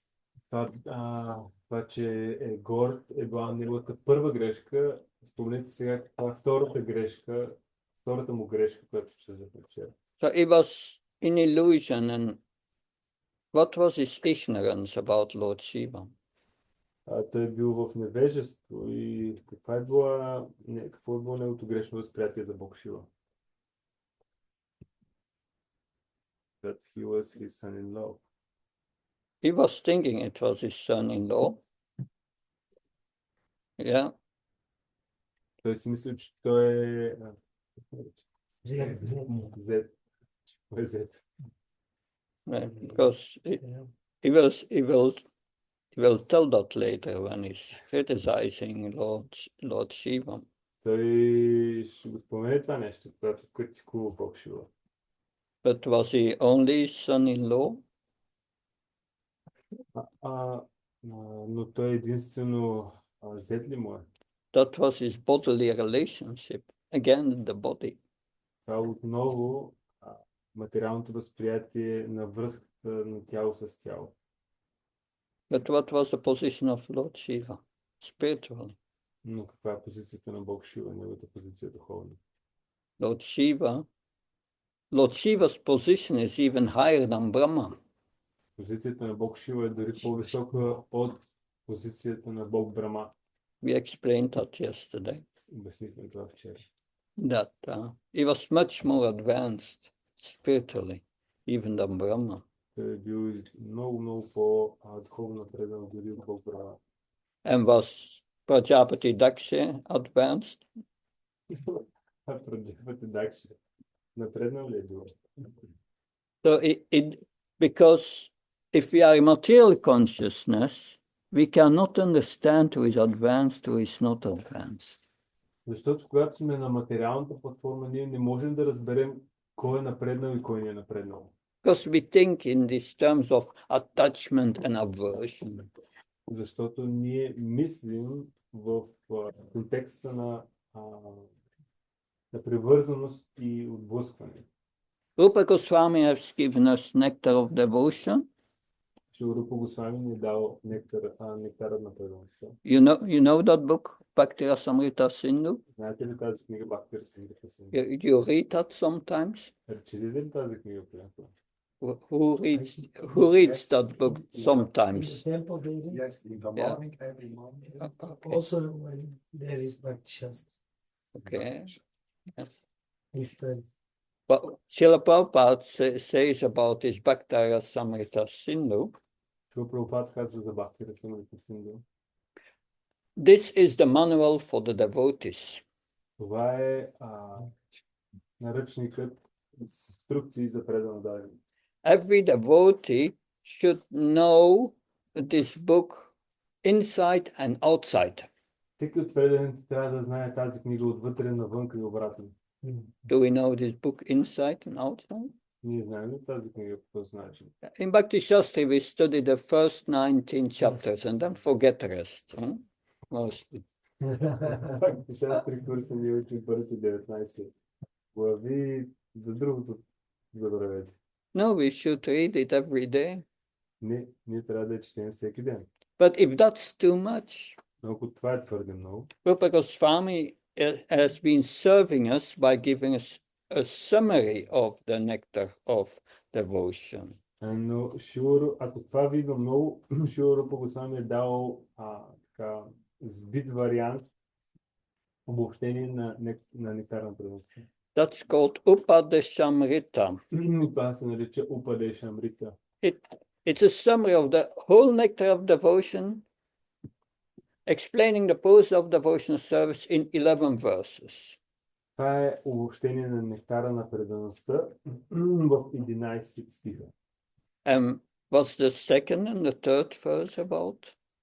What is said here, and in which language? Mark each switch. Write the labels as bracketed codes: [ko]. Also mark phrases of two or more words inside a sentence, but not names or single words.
[bg] Това, че е горд, е била неговата първа грешка. Спомнете сега каква е втората му грешка, която ще се вчера. [en] So he was in illusion, and what was his ignorance about Lord Shiva? [bg] Той е бил в невежество и какво е било неговото грешно възприятие за Бог Шива? [en] That he was his son-in-law. He was thinking it was his son-in-law. Yeah. [bg] Той си мисля, че той е Зет. [en] Because he will tell that later when he's criticizing Lord Shiva. [bg] Той ще го спомене това нещо, когато критикува Бог Шива. [en] But was he only son-in-law? [bg] Но той единствено зет ли му е? [en] That was his bodily relationship. Again, the body. [bg] Това отново материалното възприятие на връзката на тяло с тяло. [en] But what was the position of Lord Shiva, spiritually? [bg] Но каква е позицията на Бог Шива, неговата позиция духовна? [en] Lord Shiva's position is even higher than Brahma. [bg] Позицията на Бог Шива е дори по-висока от позицията на Бог Брама. [en] We explained that yesterday. [bg] Обяснихме това вчера. [en] That he was much more advanced spiritually, even than Brahma. [bg] Той е бил много по-духовно напреднал дори от Бог Брама. [en] And was Prajapati Daksha advanced? [bg] Праджапати Дакша напреднал ли е бил? [en] So because if we are in material consciousness, we cannot understand who is advanced, who is not advanced. [bg] Защото когато сме на материалната платформа, ние не можем да разберем кой е напреднал и кой не е напреднал. [en] Because we think in these terms of attachment and aversion. [bg] Защото ние мислим в контекста на привързаност и отблъскване. [en] Rupa Goswami has given us nectar of devotion. [bg] Рупа Госвами ни е дал нектарът на преданността. [en] You know that book, Bhakti Rasamrita Sindhu? [bg] Знаете ли тази книга Бхакти Расамрита Синдhu? [en] You read that sometimes? [bg] Четете ли тази книга понякога? [en] Who reads that book sometimes? Temple daily. Yes, in the Yeah. morning, every morning. Okay. Also when there is Bhakti Shastra. Okay. We study. But Srila Prabhupada says about his Bhakti Rasamrita Sindhu, [bg] Шила Прабхупад казва за Бхакти Расамрита Синдhu. [en] this is the manual for the devotees. [bg] Това е наръчникът с инструкции за предано дадене. [en] Every devotee should know this book inside and outside. [bg] Всеки от преданите трябва да знае тази книга отвътре навънка и обратно. [en] Do we know this book inside and outside? [bg] Ние знаем ли тази книга по този начин? [en] In Bhakti Shastri, we study the first 19 chapters and then forget the rest, mostly. [bg] Факт, ще три курса ние учим първите 19 глави, за другото забравете. [en] No, we should read it every day. [bg] Не, ние трябва да четем всеки ден. [en] But if that's too much, [bg] Но ако това е твърде много, [en] Rupa Goswami has been serving us by giving us a summary of the nectar of devotion. [bg] но Шило, ако това видно много, Шило Рупа Госвами е дал така, сбит вариант, обобщение на нектар на преданността. [en] That's called Upadeshamrita. [bg] Това се нарича Упадешамрита. [en] It's a summary of the whole nectar of devotion, explaining the pose of devotional service in 11 verses. [bg] Това е обобщение на нектара на предаността в 11 стиха. [en] And what's the second and the third verse about?